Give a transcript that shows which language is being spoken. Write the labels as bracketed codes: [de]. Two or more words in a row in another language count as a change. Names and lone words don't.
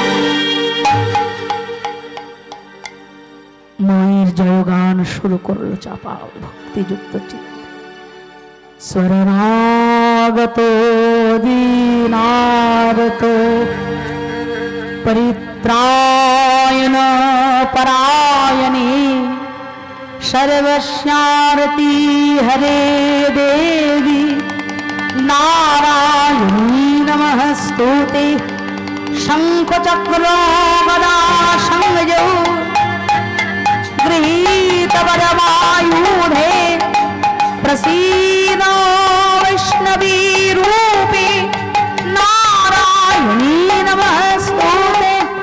[bn] মায়ের জয়গান শুরু করলো চাপাল ভক্তিযুক্ত চিত্তে। [sa] শরণাগত দীনার্ত পরিত্রায়ণ পরায়ণে सर्वस्यारती हरे देवी नारायणी नमस्तुते। शंख चक्र गदा संजो गृहीत वरमायुधे प्रसीद वैष्णवी रूपे नारायणी नमस्तुते।